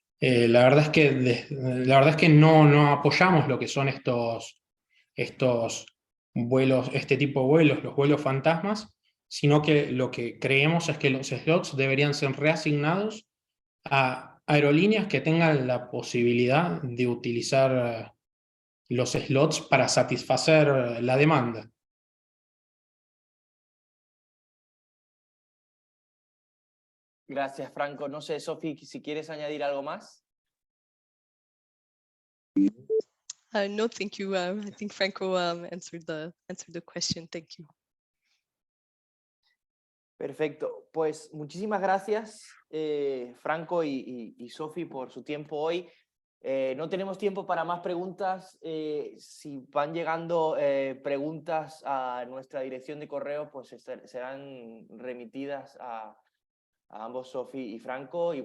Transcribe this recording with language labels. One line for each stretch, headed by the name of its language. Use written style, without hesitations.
Spanish: La verdad es que no apoyamos lo que son estos vuelos, este tipo de vuelos, los vuelos fantasmas, sino que lo que creemos es que los slots deberían ser reasignados a aerolíneas que tengan la posibilidad de utilizar los slots para satisfacer la demanda. Gracias, Franco. No sé, Sofi, si quieres añadir algo más.
English: No, thank you. I think Franco answered the question. Thank you.
Spanish: Perfecto. Pues muchísimas gracias, Franco y Sofi, por su tiempo hoy. No tenemos tiempo para más preguntas. Si van llegando preguntas a nuestra dirección de correo, pues serán remitidas a ambos, Sofi y Franco.